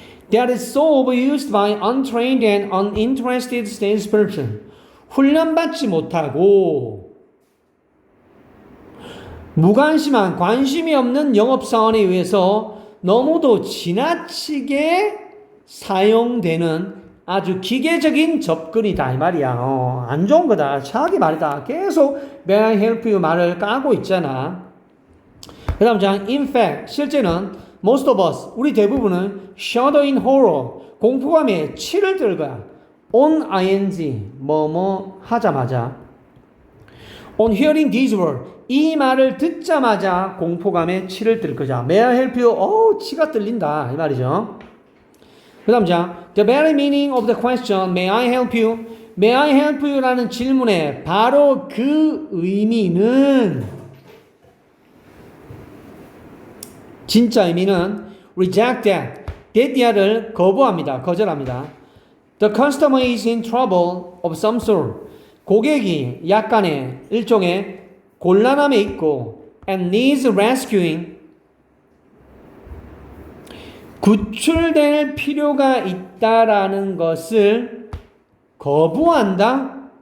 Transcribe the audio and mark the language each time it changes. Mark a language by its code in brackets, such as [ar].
[en] That is so overused by untrained and uninterested salesperson. [ko] 훈련받지 못하고 무관심한 관심이 없는 영업사원에 의해서 너무도 지나치게 사용되는 아주 기계적인 접근이다 이 말이야. 안 좋은 거다. 차악의 말이다. 계속 may I help you 말을 까고 있잖아. 그 다음 장 [en] in fact [ko] 실제는 [en] most of us [ko] 우리 대부분은 [en] shudder in horror [ko] 공포감에 치를 들 거야. on ing 뭐뭐 하자마자 [en] on hearing these words [ko] 이 말을 듣자마자 공포감에 치를 들 거자. may I help you 치가 들린다 이 말이죠. 그 다음 장 [en] the very meaning of the question may I help you [ko] may I help you 라는 질문에 바로 그 의미는 진짜 의미는 reject that야를 거부합니다. 거절합니다. [en] The customer is in trouble of some sort. [ko] 고객이 약간의 일종의 곤란함에 있고 [en] and needs rescuing. [ko] 구출될 필요가 있다라는 것을 거부한다.